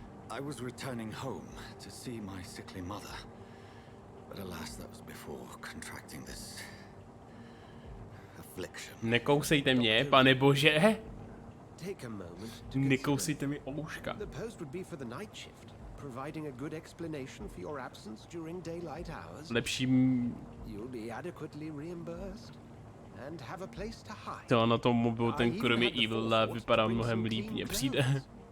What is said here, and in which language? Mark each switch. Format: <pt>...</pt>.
<en>I was returning home to see my sickly mother. But alas, that was before contracting this affliction.</en> <cs>Nekousejte mě, pane bože.</cs> <en>Take a moment to</en> <cs>Nekousejte mi ouška.</cs> <en>The post would be for the night shift, providing a good explanation for your absence during daylight hours. You'll be adequately reimbursed and have a place to hide.</en> <cs>To na tom mobilu ten kromě</cs> <en>Evil Lab</en> <cs>vypadá mnohem líp, mně přijde.</cs>